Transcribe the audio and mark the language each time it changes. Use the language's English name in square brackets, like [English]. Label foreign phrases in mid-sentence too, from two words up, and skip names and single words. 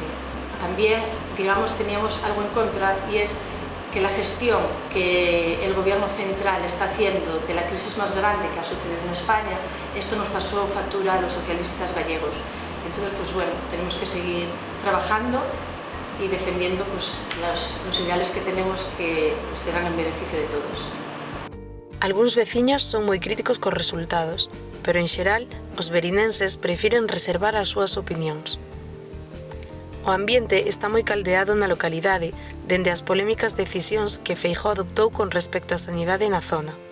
[Spanish] También, digamos, teníamos algo en contra y es que la gestión que el gobierno central está haciendo de la crisis más grande que ha sucedido en España, esto nos pasó factura a los socialistas gallegos. Entonces, pues bueno, tenemos que seguir trabajando y defendiendo pues, los ideales que tenemos que serán en beneficio de todos. [Galician] Algúns veciños son moi críticos cos resultados, pero en xeral, os verinenses prefiren reservar as súas opinións. O ambiente está moi caldeado na localidade dende as polémicas decisións que Feijóo adoptou con respecto á sanidade na zona.